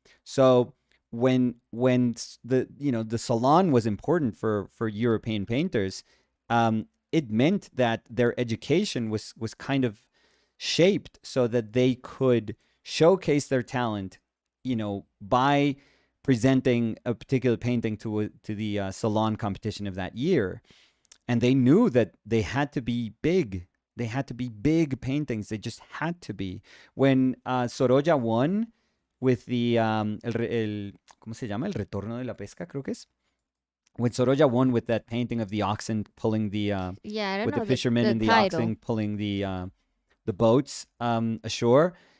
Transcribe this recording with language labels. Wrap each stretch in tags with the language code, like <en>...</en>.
<en>So when the salon was important for European painters, it meant that their education was kind of shaped so that they could showcase their talent, by presenting a particular painting to the salon competition of that year. And they knew that they had to be big. They had to be big paintings. They just had to be. When Sorolla won with the</en> <es>¿cómo se llama? El retorno de la pesca, creo que es.</es> <en>When Sorolla won with that painting of the oxen pulling the with the fishermen and the oxen pulling the boats ashore.</en>